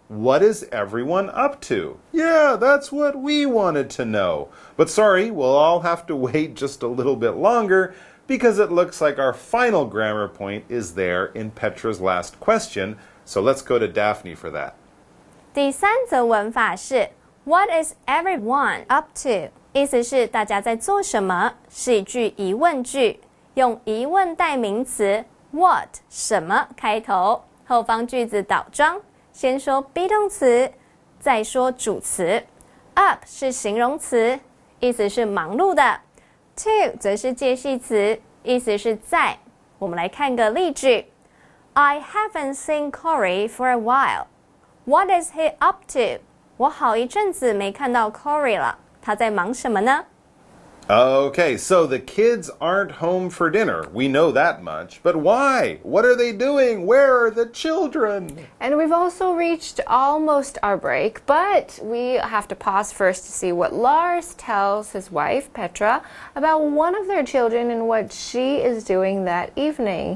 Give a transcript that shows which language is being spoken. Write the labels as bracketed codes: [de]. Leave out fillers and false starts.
[en] What is everyone up to?" Yeah, that's what we wanted to know. But sorry, we'll all have to wait just a little bit longer because it looks like our final grammar point is there in Petra's last question. So let's go to Daphne for that. [zh] 第三则文法是 What is everyone up to？意思是大家在做什么，是一句疑问句，用疑问代名词 what 什么开头，后方句子倒装，先说 be 动词，再说主词。 up 是形容词，意思是忙碌的。 to 则是介系词，意思是在。我们来看个例句 I haven't seen Corey for a while. [en] What is he up to? [zh] 我好一阵子没看到 Corey 了，他在忙什么呢？ [en] Okay, so the kids aren't home for dinner. We know that much. But why? What are they doing? Where are the children? And we've also reached almost our break, but we have to pause first to see what Lars tells his wife, Petra, about one of their children and what she is doing that evening.